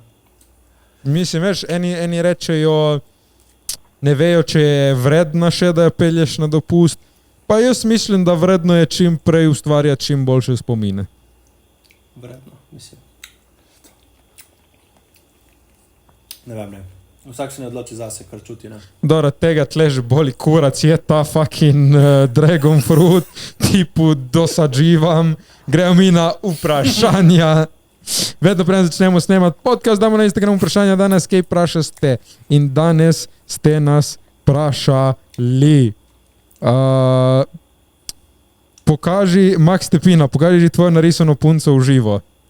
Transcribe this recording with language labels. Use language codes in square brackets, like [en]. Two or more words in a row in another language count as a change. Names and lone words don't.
[sl] Mislim, veš, eni rečejo, ne vejo, če je vredna še, da jo pelješ na dopust. Pa jaz mislim, da vredno je čim prej ustvarjati čim boljše spomine. Vredno, mislim. Ne vem, ne. Vsak se ne odloči zase, kar čuti, ne. Dobro, tega tle že boli kurac, je ta [en] fucking dragon fruit, [sl] tipu dosadživam, gremo mi na vprašanja. Vedno preden začnemo snemati podcast, damo na Instagram vprašanja danes, kaj vprašaste. In danes ste nas vprašali. Pokaži, Max Stepina, pokaži že tvojo narisano punco v živo.